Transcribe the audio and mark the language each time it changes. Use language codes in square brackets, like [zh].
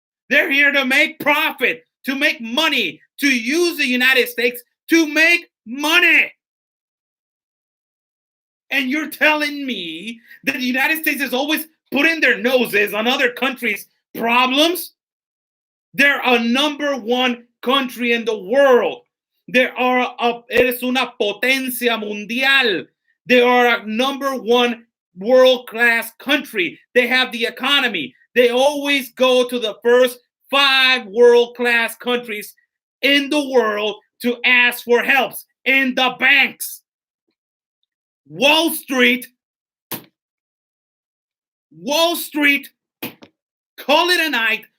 [en] They're here to make profit, to make money, to use the United States to make money. And you're telling me that the United States is always putting their noses on other countries' problems? They're a number one country in the world. [es] Eres una potencia mundial. [en] They are a number one world-class country. They have the economy. They always go to the first 5 world-class countries in the world to ask for helps. In the banks. Wall Street, call it a night.